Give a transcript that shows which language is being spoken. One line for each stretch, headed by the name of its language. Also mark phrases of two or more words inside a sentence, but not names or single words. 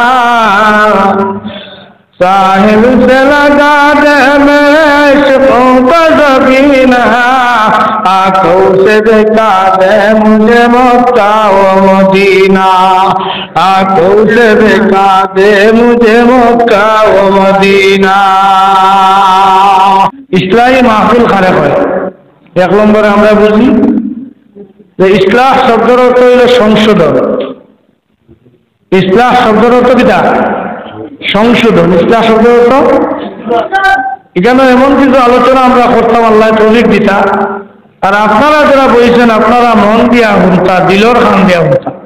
Urdu: ساحل سے لگا دے میرے عشقوں کا سفینہ آنکھوں سے دکھا دے مجھے مکہ و مدینہ آنکھوں سے دکھا دے مجھے مکہ و مدینہ
Sylheti: ইসলাহি মাহফিল খারাপ হয় এক নম্বরে আমরা বুঝি যে ইসলাহ শব্দের অর্থ হইল সংশোধন ইসলাহ শব্দের অর্থ কিটা সংশোধন ইসলাহ শব্দের অর্থ এখানে এমন কিছু আলোচনা আমরা করতাম আল্লাহ তৌফিক দিতা আর আপনারা যারা বলছেন আপনারা মন দিয়া হুনতা দিলর খান দিয়া হুনতা